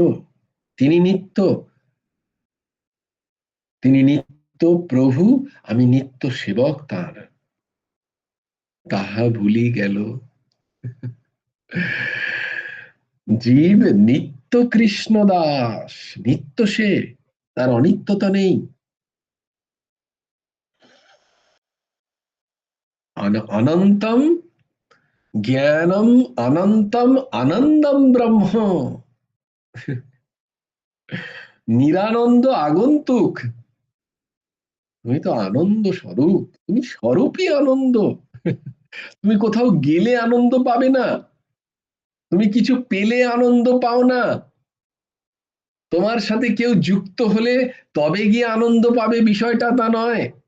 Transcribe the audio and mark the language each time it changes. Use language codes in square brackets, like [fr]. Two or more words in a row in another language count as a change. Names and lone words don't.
[bn] তিনি নিত্য, তিনি নিত্য প্রভু, আমি নিত্য সেবক তার। তাহা ভুলি গেল জীব নিত্য কৃষ্ণ দাস। নিত্য সে, তার অনিত্যতা নেই। [sa] অনন্তম জ্ঞানম, অনন্তম আনন্দম ব্রহ্ম। [bn] নিরানন্দ আগন্তুক। তুমি তো আনন্দ স্বরূপ, তুমি স্বরূপই আনন্দ। তুমি কোথাও গেলে আনন্দ পাবে না, তুমি কিছু পেলে আনন্দ পাও না, তোমার সাথে কেউ যুক্ত হলে তবে গিয়ে আনন্দ পাবে, বিষয়টা তা নয়।